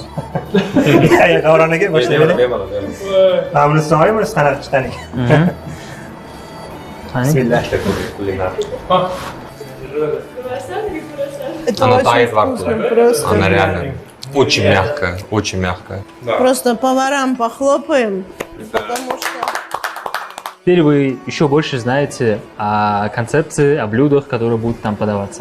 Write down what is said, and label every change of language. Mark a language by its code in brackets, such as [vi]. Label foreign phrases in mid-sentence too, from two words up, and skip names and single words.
[uz] Davronaga boshlaylik. Buni so'rayman, buni qanaqa chiqqan ekan. Bismillah. [ru] Это Она очень тает во вкусно, рту. просто. Она реально очень мягкая, очень мягкая. Просто поварам похлопаем, потому что... Теперь вы еще больше знаете о концепции, о блюдах, которые будут там подаваться.